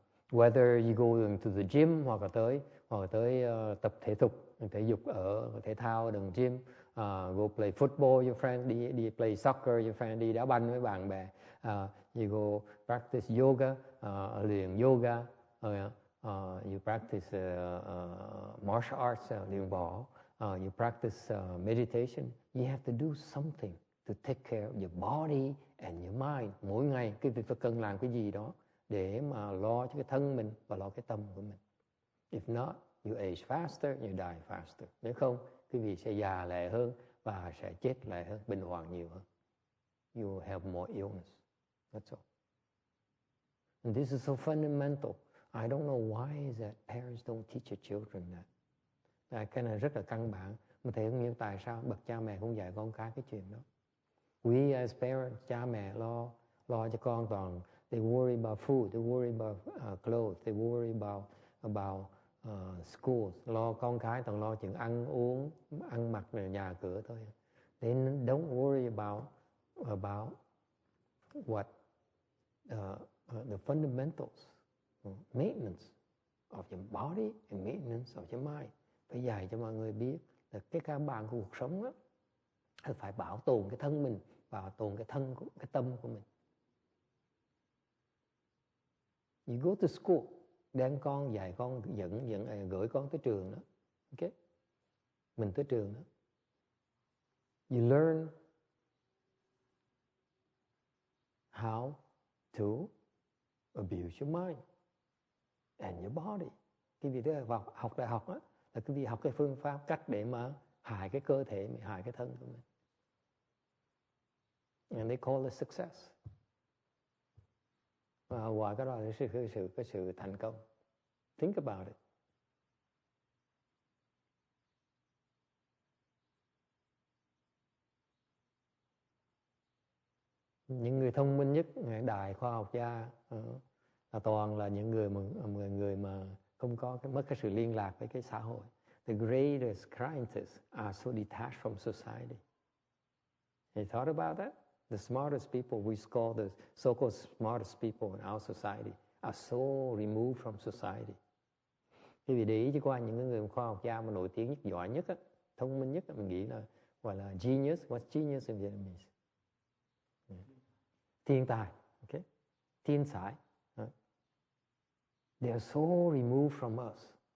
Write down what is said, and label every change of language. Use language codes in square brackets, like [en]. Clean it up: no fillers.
[en] Whether you go to the gym [vi] hoặc là tới tập thể dục ở thể thao đường gym, [en] go play football, your friend đi play soccer, your friend [vi] đi đá banh với bạn bè, [en] you go practice yoga, [vi] luyện yoga, [en] you practice martial arts, [vi] luyện võ, [en] you practice meditation. You have to do something to take care of your body and your mind. [vi] Mỗi ngày quý vị phải cần làm cái gì đó để mà lo cho cái thân mình và lo cái tâm của mình. [en] If not, you age faster, you die faster. [vi] Nếu không, quý vị sẽ già lẹ hơn và sẽ chết lẹ hơn, bệnh hoạn nhiều hơn. [en] You have more illness. That's all. And this is so fundamental. I don't know why is that parents don't teach their children that. [vi] Cái này rất là căn bản. Mà thầy không hiểu tại sao bậc cha mẹ không dạy con cái chuyện đó. [en] We as parents, [vi] cha mẹ lo cho con toàn. [en] They worry about food, they worry about clothes, they worry about schools. [vi] Lo con cái toàn lo chuyện ăn uống, ăn mặc, nhà cửa thôi. [en] They don't worry about what the fundamentals, maintenance of your body and maintenance of your mind. [vi] Phải dạy cho mọi người biết là cái căn bản của cuộc sống đó, phải bảo tồn cái thân mình, bảo tồn cái tâm của mình. [en] You go to school, [vi] đem con, dạy con, gửi con tới trường đó. Okay? Mình tới trường đó. [en] You learn how to abuse your mind and your body. [vi] Cái việc đó vào học đại học đó, là cái việc học cái phương pháp, cách để mà hại cái cơ thể mình, hại cái thân của mình. [en] And they call it success. [vi] Và ngoài cái đó là cái sự thành công. [en] Think about it. [vi] Những người thông minh nhất, đại khoa học gia là toàn là những người mà không có mất cái sự liên lạc với cái xã hội. [en] The greatest scientists are so detached from society. You thought about that? The smartest people, we call the so-called smartest people in our society, are so removed from society. [vi] Khi vì để ý chứ qua những người khoa học gia mà nổi tiếng nhất, giỏi nhất, thông minh nhất, mình nghĩ là gọi là genius. [en] What's genius in Vietnamese? [vi] Thiên tài, okay? Thiên才. [en] They are so removed from us.